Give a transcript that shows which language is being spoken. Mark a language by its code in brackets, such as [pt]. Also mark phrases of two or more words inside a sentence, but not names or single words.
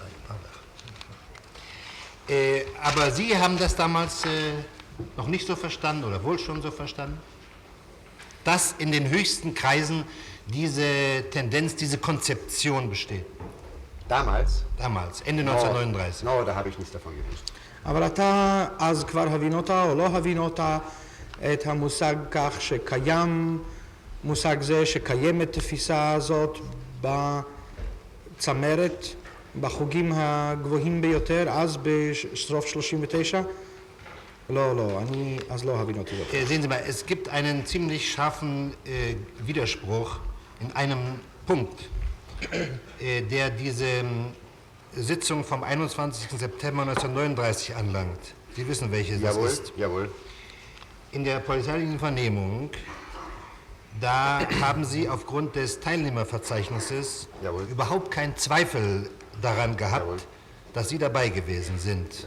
[de] Aber Sie haben das damals noch nicht so verstanden oder wohl schon so verstanden, dass in den höchsten Kreisen diese Tendenz, diese Konzeption besteht. Damals? Damals, Ende 1939. No, da habe ich nichts davon gewusst. [he] אבל אתה אז כבר הבינית או לא הבינית את המושג כך שקיים מושג זה, שקיימת תפיסה הזאת בצמרת, בחוגים הגבוהים ביותר, אז בסוף 39? לא, אני אז לא הבינתי זאת. [de] Sehen Sie mal, es gibt einen ziemlich scharfen Widerspruch in einem Punkt, der diese Sitzung vom 21. September 1939 anlangt. Sie wissen, welche das ist. Jawohl. In der polizeilichen Vernehmung, da haben Sie aufgrund des Teilnehmerverzeichnisses überhaupt keinen Zweifel daran gehabt, dass Sie dabei gewesen sind.